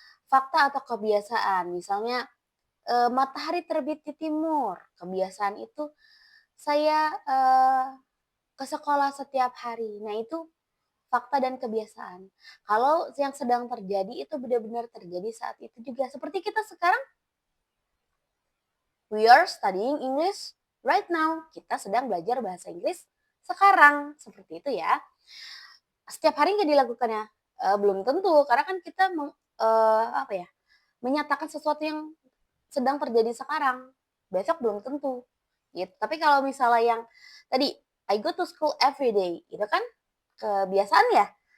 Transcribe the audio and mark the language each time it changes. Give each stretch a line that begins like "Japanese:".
Indonesian: fakta atau kebiasaan. Misalnya, matahari terbit di timur, kebiasaan itu saya, ke sekolah setiap hari. Nah, itu fakta dan kebiasaan. Kalau yang sedang terjadi itu benar-benar terjadi saat itu juga. Seperti kita sekarang,
English: we are studying English right now.
Indonesian: Kita sedang belajar bahasa Inggris sekarang. Seperti itu ya. Setiap hari nggak dilakukannya? Belum tentu, karena kan kita apa ya, menyatakan sesuatu yang sedang terjadi sekarang. Besok belum tentu, gitu. Tapi kalau misalnya yang tadi,
English: I go to school every day,
Indonesian: itu kan kebiasaan ya.